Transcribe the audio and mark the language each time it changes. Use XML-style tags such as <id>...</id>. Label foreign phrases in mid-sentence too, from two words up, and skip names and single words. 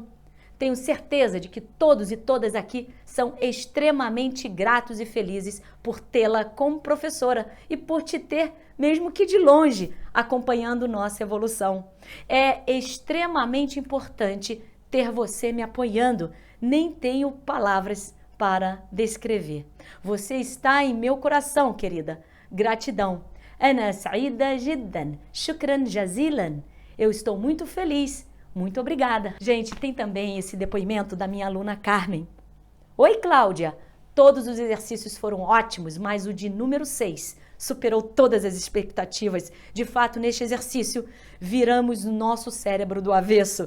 <pt>Tenho certeza de que todos e todas aqui são extremamente gratos e felizes por tê-la como professora e por te ter, mesmo que de longe, acompanhando nossa evolução. É extremamente importante ter você me apoiando. Nem tenho palavras para descrever. Você está em meu coração, querida. Gratidão.</pt> <ar>أنا سعيدة جدا. شكرا جزيلا.</ar> <pt>Eu estou muito feliz. Muito obrigada. Gente, tem também esse depoimento da minha aluna Carmen. Oi, Cláudia. Todos os exercícios foram ótimos, mas o de número 6 superou todas as expectativas. De fato, neste exercício, viramos o nosso cérebro do avesso.</pt>